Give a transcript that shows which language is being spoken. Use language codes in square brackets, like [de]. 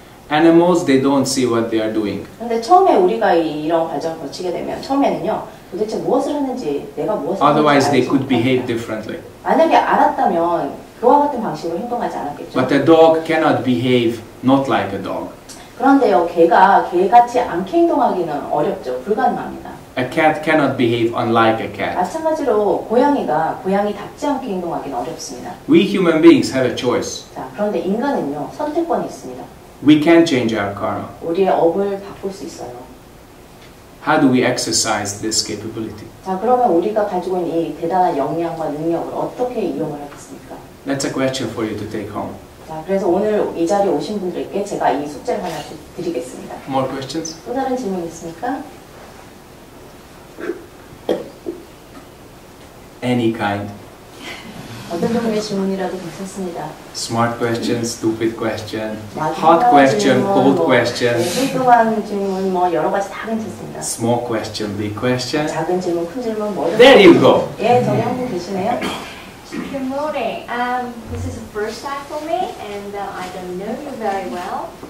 [en] Animals, they don't see what they are doing. [ko] 그런데 처음에 우리가 이런 과정을 거치게 되면 처음에는요, 도대체 무엇을 하는지, 내가 무엇을 하는지 [en] Otherwise, they [ko] 알지 [en] could behave [ko] 못합니다. [en] differently. [ko] 만약에 알았다면 그와 같은 방식으로 행동하지 않았겠죠. [en] But a dog cannot behave not like a dog. [ko] 그런데요, 개가 개같이 않게 행동하기는 어렵죠. 불가능합니다. [en] A cat cannot behave unlike a cat. [ko] 마찬가지로 고양이가 고양이답지 않게 행동하기는 어렵습니다. [en] We human beings have a choice. [ko] 자, 그런데 인간은요, 선택권이 있습니다. [en] We can change our karma. [ko] 우리의 업을 바꿀 수 있어요. [en] How do we exercise this capability? [ko] 자, 그러면 우리가 가지고 있는 이 대단한 역량과 능력을 어떻게 이용을 하겠습니까? [en] That's a question for you to take home. [ko] 자, 그래서 오늘 이 자리에 오신 분들에게 제가 이 숙제를 하나 드리겠습니다. [en] More questions? [ko] 또 다른 질문 있습니까? [en] Any kind. [ko] 어떤 종류의 질문이라도 괜찮습니다. [en] Smart question, stupid question, [ko] 막 [en] hot question, [ko] 질문, [en] cold question, [ko] 뚱뚱한 질문, 여러 가지 다 괜찮습니다. [en] small question, big question. [ko] 작은 질문, 큰 질문, 뭐든. [en] There you go. [ko] 예, 저기 한 분 계시네요. [en] Good morning. This is the first time for me, and I don't know you very well.